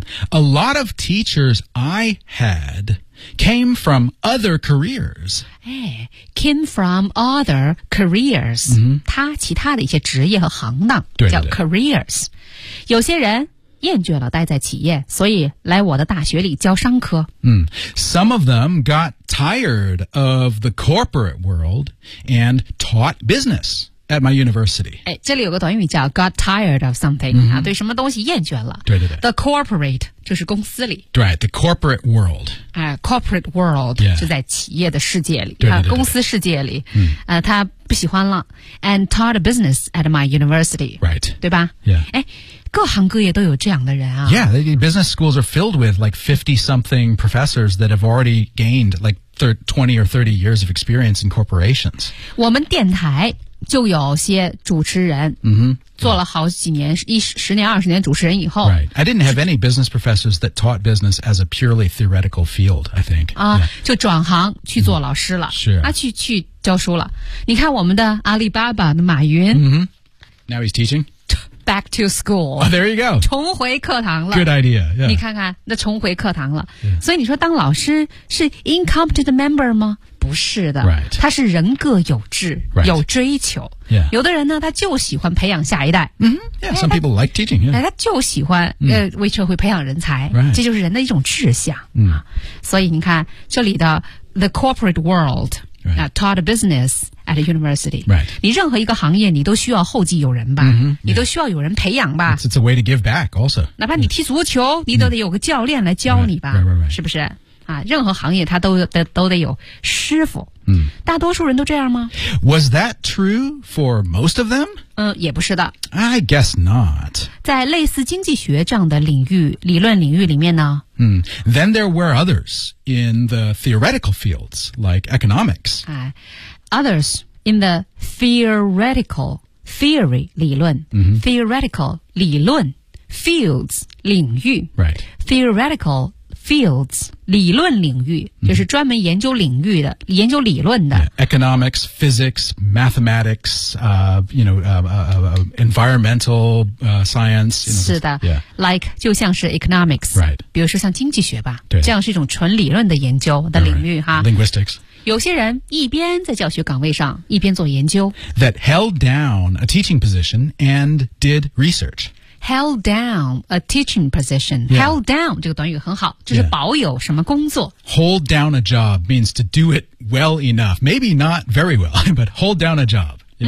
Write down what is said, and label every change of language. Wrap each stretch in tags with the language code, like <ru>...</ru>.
<en>A lot of teachers I had came from other careers. Came from other careers.、</en> <zh>他其他的一些职业和行当叫 careers. 有些人厌倦了待在企业，所以来我的大学里教商科。</zh> <en>Some of them got tired of the corporate world and taught business at my university.</en> <zh>这里有个短语叫</zh> <en>got tired of something,、</en> <zh>对什么东西厌倦了。对。 The corporate 就是公司里。</zh> <en>对 ,the corporate world.</en> <zh>Corporate world、就在企业的世界里。对。公司世界里。他不喜欢了。</zh> <en>And taught business at my university. Right.</en> <zh>对吧</zh> <en>?Yeah.</en> <zh>各行各业都有这样的人啊。</zh> <en>Yeah, business schools are filled with like 50-something professors that have already gained like 20 or 30 years of experience in corporations.</en> <zh>我们电台就有些主持人、做了好几年、10年、20年主持人以后。</zh> <en>Right. I didn't have any business professors that taught business as a purely theoretical field, I think.</en> <zh>就转行去做老师了。是、啊。去教书了。你看我们的阿里巴巴的马云。</zh> <en>Now he's teaching? Back to school.、 Oh, there you go.</en> <zh>重回课堂了。</zh> <en>Good idea.、Yeah.</en> <zh>你看看那重回课堂了。Yeah. 所以你说当老师是</zh> <en>incompetent member</en> <zh>吗？不是的。</zh> <en>Right.</en> <zh>他是人各有志、</zh> <en>right.</en> <zh>有追求。</zh> <en>Yeah.</en> <zh>有的人呢他就喜欢培养下一代。</zh> <en>Yeah, some people like teaching.、Yeah.</en> <zh>他就喜欢、为社会培养人才。</zh> <en>Right.</en> <zh>这就是人的一种志向。所以你看这里的</zh> <en>the corporate world,、taught business,at a university. Right.</en> <zh>你任何一个行业你都需要后继有人吧、你都需要有人培养吧。</zh> <en>It's a way to give back also.</en> <zh>哪怕你踢足球、你都得有个教练来教你吧。</zh> <en>Right.</en> <zh>是不是啊，任何行业他都得有师傅。大多数人都这样吗？</zh> <en>Was that true for most of them?</en> <zh>也不是的。</zh> <en>I guess not.</en> <zh>在类似经济学这样的领域理论领域里面呢。</zh> <en>Then there were others in the theoretical fields, like economics.</en> <zh>Others in the theoretical theory 理论、theoretical 理论 fields 领域、theoretical fields 理论领域、就是专门研究领域的研究理论的、</zh> <en>economics, physics, mathematics, environmental science, you know,</en> <zh>是的、like 就像是 economics、比如说像经济学吧，对，这样是一种纯理论的研究的领域、</zh> <en>linguistics</en> <zh>You see, Ren, 一边在教学岗位上一边做研究。</zh> <en>That held down a teaching position and did research. Held down a teaching position.、</en> <zh>held down, 这个短语很好，就是保有什么工作。</zh> <en>Hold down a job means to do it well enough. Maybe not very well, but hold down a job.、</en>